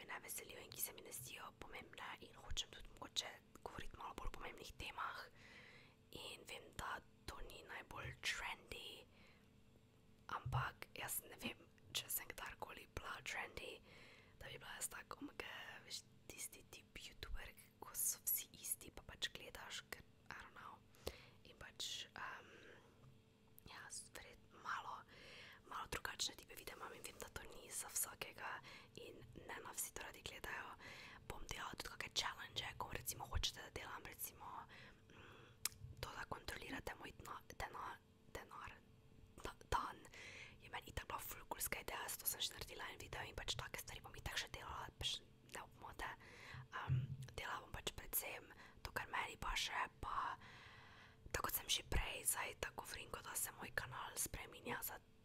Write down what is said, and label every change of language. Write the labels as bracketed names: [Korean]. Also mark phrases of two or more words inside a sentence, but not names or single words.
[Slovenian] ne veselijo in ki se mi ne zdijo pomembne in hočem tudi mogoče govoriti malo bolj o pomembnih temah in vem, da to ni najbolj trendy, ampak jaz ne vem, če sem kdarkoli bila trendy, da bi bila jaz tako, veš, tisti tip youtuber, ko so vsi isti, pa pač gledaš, ker, [English] I don't know, [Slovenian] in pač, ja, verjetno malo drugačne tipe videa imam in vem, da to ni za vsakega in ne na vsi to radi gledajo, bom delala tudi kakšne challenge, ko recimo hočete, da delam recimo to, da kontrolirate moj denar, dan, je meni itak bila ful coolska ideja, zato sem že naredila en video in pač take stvari bom itak še delala, pač ne obmote, delala bom pač predvsem to, kar meni paše, pa tako kot sem že prej, zdaj tako govorim, da se moj kanal spreminja za